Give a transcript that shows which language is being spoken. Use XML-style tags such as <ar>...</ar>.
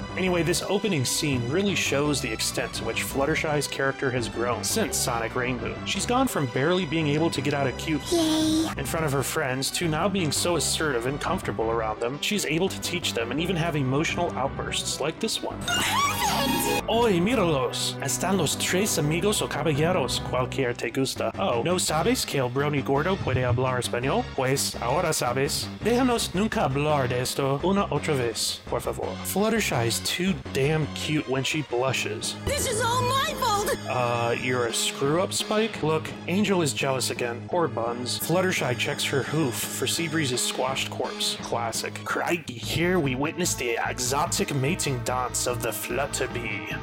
<en>Anyway, this opening scene really shows the extent to which Fluttershy's character has grown since Sonic Rainboom. She's gone from barely being able to get out of cute in front of her friends to now being so assertive and comfortable around them, she's able to teach them and even have emotional outbursts like this one.</en> <es>Oy, míralos. Están los tres amigos o caballeros. Cualquier te gusta. Oh, ¿no sabes que el Brony gordo puede hablar español? Pues, ahora sabes. Déjanos nunca hablar de esto una otra vez, por favor.</es> <en>Fluttershy is too damn cute when she blushes. This is all my fault! You're a screw-up, Spike? Look, Angel is jealous again. Poor Buns. Fluttershy checks her hoof for Seabreeze's squashed corpse. Classic. Crikey, here we witness the exotic mating dance of the Flutterbee.</en>